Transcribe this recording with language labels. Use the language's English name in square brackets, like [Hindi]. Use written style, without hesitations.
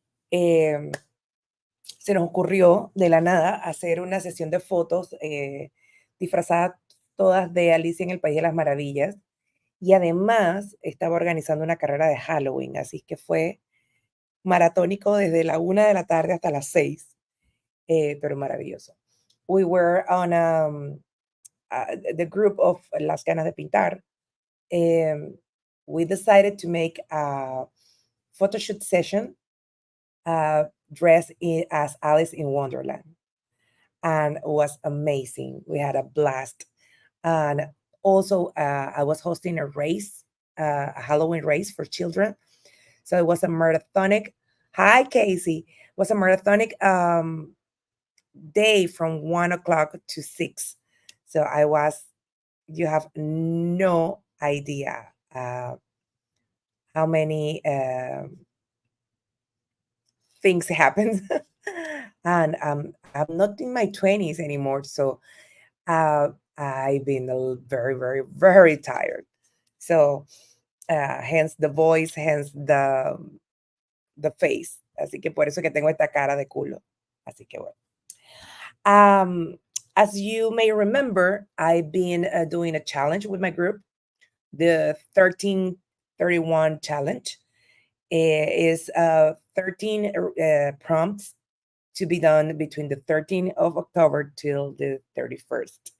[Spanish] Se nos ocurrió de la nada hacer una sesión de fotos disfrazadas todas de Alicia en el País de las Maravillas. Y además estaba organizando una carrera de Halloween, así que fue maratónico desde la 1 de la tarde hasta las 6, pero maravilloso. [English] We were on the group of Las Ganas de Pintar. We decided to make a photoshoot session dressed as Alice in Wonderland. And it was amazing. We had a blast. And also, I was hosting a race, a Halloween race for children. So it was a marathonic, hi Casey, it was a marathonic day from 1 o'clock to 6. So you have no idea how many things happen. And I'm not in my 20s anymore. So I've been very, very, very tired. So hence the voice, hence the face. [Spanish] Así que por eso que tengo esta cara de culo. Así que bueno. [English] As you may remember, I've been doing a challenge with my group. The 1331 challenge is 13 prompts to be done between the 13th of October till the 31st.